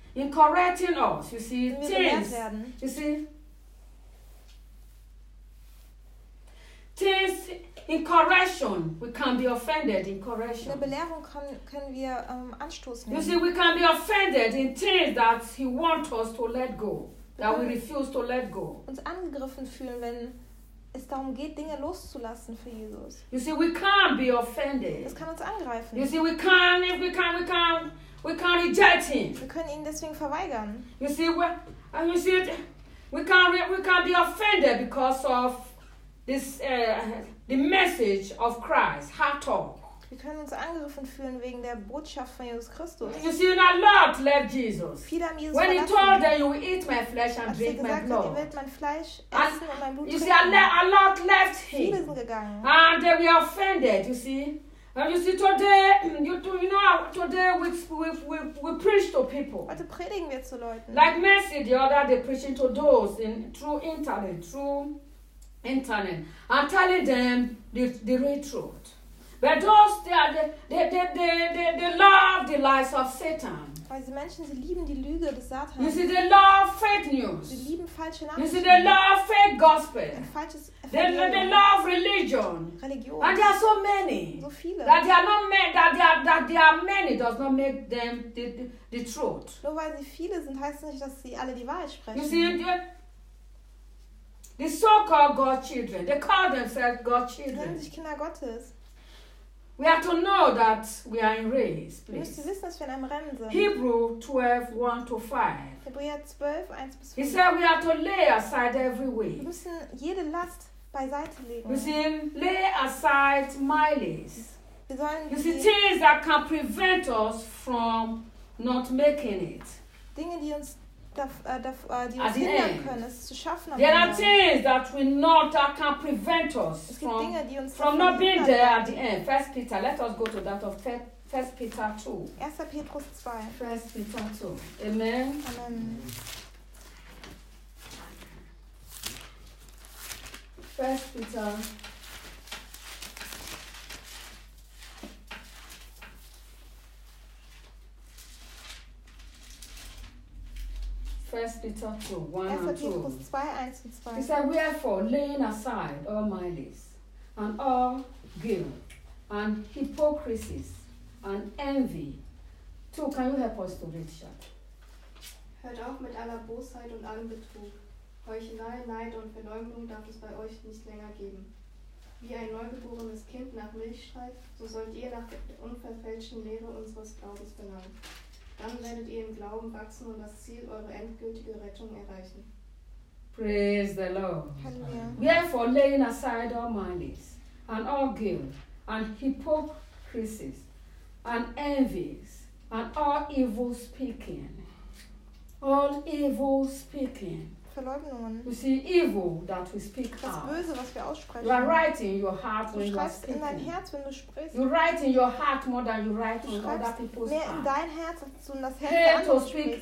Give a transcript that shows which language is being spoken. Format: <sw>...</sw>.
<en>In correcting us, you see, things, you see, things in correction, we can be offended in correction.</en> <de>In der Belehrung können wir Anstoß nehmen.</de> <en>You see, we can be offended in things that he wants us to let go, that we refuse to let go.</en> <de>Uns angegriffen fühlen, wenn es darum geht, Dinge loszulassen für Jesus.</de> <en>You see, we can be offended.</en> <de>Es kann uns angreifen.</de> <en>You see, we can, if we can, we can. We can reject him.</en> <de>Wir können ihn deswegen verweigern.</de> <en>You see, we can be offended because of this the message of Christ, heart talk.</en> <de>Wir können uns angegriffen fühlen wegen der Botschaft von Jesus Christus.</de> <en>You see, when our Lord left Jesus.</en> <de>Viele haben Jesus</de> <en>when he told them, you will eat my flesh and drink</en> <de>gesagt,</de> <en>my blood.</en> <de>Ihr werdet mein Fleisch essen und mein Blut</de> <en>you</en> <de>trinken.</de> <en>See, our Lord left him.</en> <de>Viele sind gegangen.</de> <en>And they were offended, you see. And you see today, you know today we preach to people.</en> <de>Heute predigen wir zu Leuten.</de> <en>Like Mercy, the other day preaching to those in through internet, and telling them the real truth. But those they love the lies of Satan.</en> <de>Weil die Menschen sie lieben die Lüge des Satans.</de> <en>You see they love fake news.</en> <de>Sie lieben falsche Nachrichten.</de> <en>You see they love fake gospel.</en> <de>Ein falsches</de> <en>They love religion.</en> <de>Religion.</de> <en>And there are so many.</en> <de>So viele.</de> <en>That there are not many that there are many does not make them the truth.</en> <de>Nur weil sie viele sind, heißt nicht, dass sie alle die Wahrheit sprechen.</de> <en>You see, the so-called God children, they call themselves God children.</en> <de>Sie nennen sich Kinder Gottes.</de> <en>We have to know that we are in race, please.</en> <de>Wir müssen wissen, dass wir in einem Rennen sind.</de> <en>Hebrews 12:1-5.</en> <de>Hebräer 12, 1 bis 5.</de> <en>He said we have to lay aside every weight.</en> <de>Wir müssen jede Last beiseite legen.</de> <en>You see, lay aside miles.</en> <de>Wir sollen</de> <en>you see, things that can prevent us from not making it.</en> <de>Dinge, die uns die uns hindern können, es zu schaffen.</de> <en>There are things that we know that can prevent us from not being there at the end. 1 Peter, let us go to that of 1 Peter 2.</en> <de>1. Petrus 2.</de> <en>1 Peter 2. Amen. Amen. 1 Peter 1 Peter 2, 1 and 2. He said, wherefore, laying aside all malice and all guilt and hypocrisies and envy. 2, can you help us to read, Chad?</en> <de>Hört auf mit aller Bosheit und allem Betrug. Heuchelei, Neid und Verleumdung darf es bei euch nicht länger geben. Wie ein neugeborenes Kind nach Milch schreit, so sollt ihr nach der unverfälschten Lehre unseres Glaubens benannt. Dann werdet ihr im Glauben wachsen und das Ziel eurer endgültigen Rettung erreichen.</de> <en>Praise the Lord.</en> <de>Halleluja.</de> <en>Wherefore laying aside all malice and all guilt and hypocrisies and envies and all evil speaking. All evil speaking.</en> <de>Verleugnungen.</de> <en>You see, evil that we speak out.</en> <de>Das Böse, was wir aussprechen.</de> <en>You are writing your heart when you speak.</en> <de>Du schreibst in dein Herz, wenn du sprichst.</de> <en>You write in your heart more than you write on other people's heart.</en> <de>Mehr in dein Herz als in das Herz der anderen sprichst.</de>